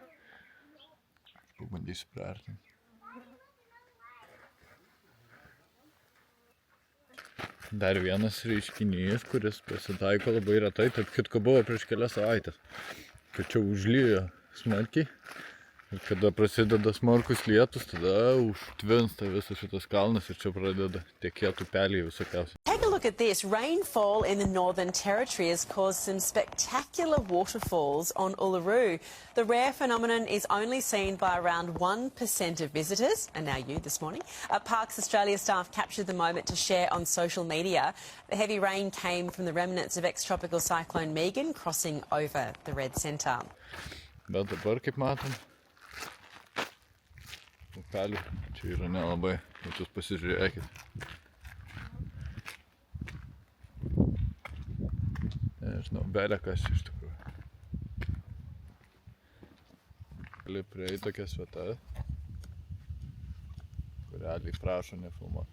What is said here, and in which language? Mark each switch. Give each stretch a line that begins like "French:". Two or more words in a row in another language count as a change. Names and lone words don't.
Lithuanian: Pabandysiu priartinti. Dar vienas reiškinys, kuris pasitaiko labai retai, tarp kitko buvo prieš kelias savaitės. Kad čia užlyjo smarkiai. Ir kada prasideda smarkus lietus, tada užtvinsta visas šitas kalnas ir čia pradeda tekėti upeliai visokiausiai.
English: look at this. Rainfall in the Northern Territory has caused some spectacular waterfalls on Uluru. The rare phenomenon is only seen by around 1% of visitors, and now you this morning. Parks Australia staff captured the moment to share on social media. The heavy rain came from the remnants of ex-tropical cyclone Megan crossing over the Red Centre.
Lithuanian: Bet dabar, kaip matom, upelių čia yra nelabai, bet jūs pasižiūrėkit. Nežinau, belekas iš tikrųjų. Gali prieiti tokias vietas, kur realiai prašo nefilmuoti.